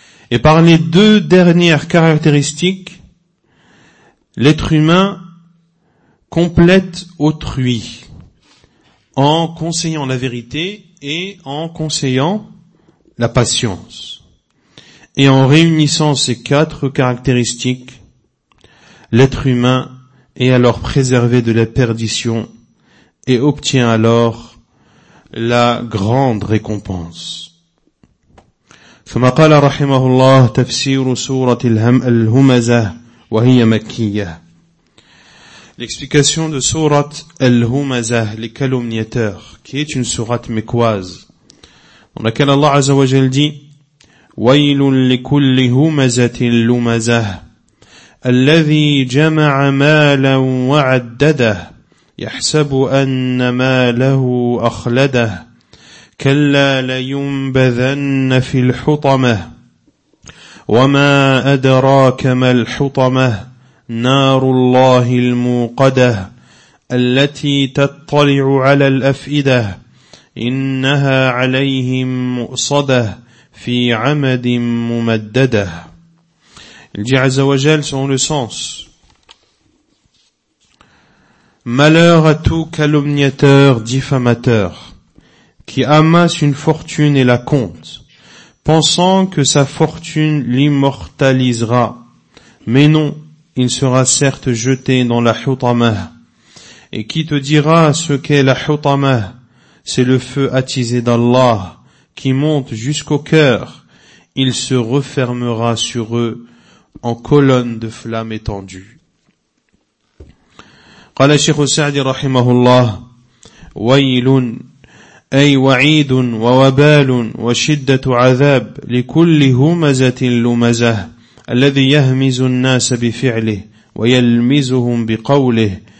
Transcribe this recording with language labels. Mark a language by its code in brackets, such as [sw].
[fr] Et par les deux dernières caractéristiques, l'être humain complète autrui en conseillant la vérité et en conseillant la patience. Et en réunissant ces quatre caractéristiques, l'être humain est alors préservé de la perdition et obtient alors la grande récompense. [ar] ثم قال رحمه الله تفسير سورة الهمزة وهي مكية. [fr] L'explication de Sourate Al-Humazah, les calomniateurs, qui est une sourate mécoise, dans laquelle Allah Azza wa Jal dit « [ar] وَيْلٌ لِكُلِّ هُمَزَةٍ لُمَزَةٍ الَّذِي جَمَعَ مَالًا وَعَدَّدَهُ يَحْسَبُ أَنَّ مَالَهُ أَخْلَدَهُ كَلَّا لَيُنْبَذَنَّ فِي الْحُطَمَةِ وَمَا أَدْرَاكَ مَا الْحُطَمَةِ نار الله الموقدة التي تطلع على الأفئدة إنها عليهم مؤصدة في عمد ممددة. [fr] Il dit Azza wa Jal, selon le sens, Malheur à tout calomniateur, diffamateur, qui amasse une fortune et la compte, pensant que sa fortune l'immortalisera. Mais non, il sera certes jeté dans la hutamah. Et qui te dira ce qu'est la hutamah? C'est le feu attisé d'Allah qui monte jusqu'au cœur. Il se refermera sur eux en colonne de flammes étendues. [ar] قال الشيخ السعدي رحمه الله ويل أي وعيد ووبال وشدة عذاب لكل همزة لمزة الذي يهمز الناس بفعله ويلمزهم بقوله